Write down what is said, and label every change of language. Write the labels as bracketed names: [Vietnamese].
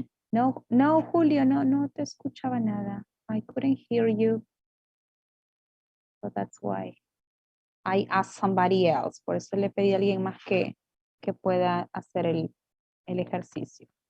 [Spanish] No, Julio, no te escuchaba nada. [English] I couldn't hear you. So that's why I asked somebody else. [Spanish] Por eso le pedí a alguien más que pueda hacer el ejercicio.